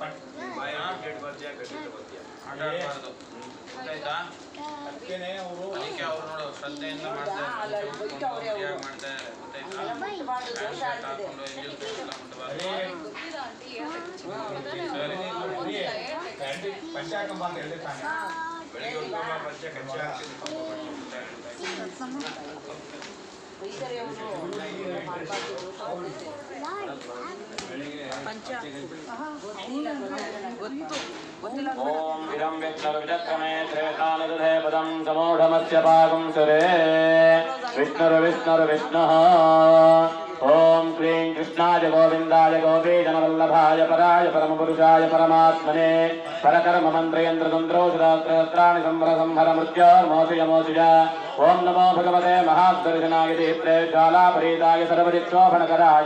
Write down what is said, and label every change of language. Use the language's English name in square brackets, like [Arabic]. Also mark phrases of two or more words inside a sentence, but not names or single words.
[Kannada] ಆಟ ಆಡಬಾರ್ದು ಗೊತ್ತಾಯ್ತಾ ಅದಕ್ಕೆ ಅವ್ರು ನೋಡು ಶ್ರದ್ಧೆಯಿಂದ ಮಾಡ್ತಾರೆ ಗೊತ್ತಾಯ್ತಾ ಪ್ಯಾಂಟ್ ಶರ್ಟ್ ಹಾಕೊಂಡು ಎಂಜಲ್ ಎಲ್ಲ ಮುಟ್ಟಬಾರ್ದು ಬೆಳಿಗ್ಗೆ ಪಂಚ ಕಚ್ಚೆ [Sanskrit] ओम विरम विष्णुर्विचक्रमे त्रेतानदुधे पदं समूढमस्य पागं सुरे विष्णुर्विष्णुर्विष्णुः ओम क्लीं कृष्णाय गोविन्दाय गोपीजनवल्लभाय पराय परमपुरुषाय परमात्मने परकर्म मन्त्रयन्त्रतन्त्रोषरात्राणि संहर मृत्योर्मोषयमोषिज ओम नमो भगवते महादर्शनाय दीप्ते ज्वालापरीताय सर्वदिक्षोभणकराय